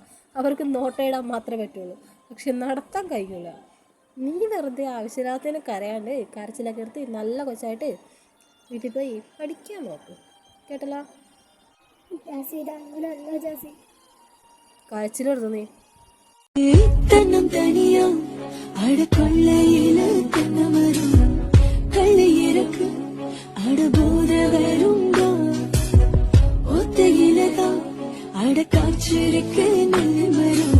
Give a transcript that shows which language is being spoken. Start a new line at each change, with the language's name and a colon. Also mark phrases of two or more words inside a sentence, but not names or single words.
Malayalam: അവർക്ക് നോട്ടയിടാൻ മാത്രമേ പറ്റുള്ളൂ, പക്ഷെ നടത്താൻ കഴിയില്ല. നീ വെറുതെ ആവശ്യമില്ലാത്തതിന് കരയാണ്ട് കരച്ചിലൊക്കെ എടുത്ത് നല്ല കൊച്ചായിട്ട് വീട്ടിൽ പോയി പഠിക്കാൻ നോക്കും. കേട്ടല്ലോ? കരച്ചിലെടുത്തു നീ.
Tamil: தன்னம் தனியா அட கொள்ளையில தென்னமரும் கள்ளை இறக்கு அட போத வருங்கா ஒத்தையிலதான் அட காற்றிருக்கு நெல்மரம்.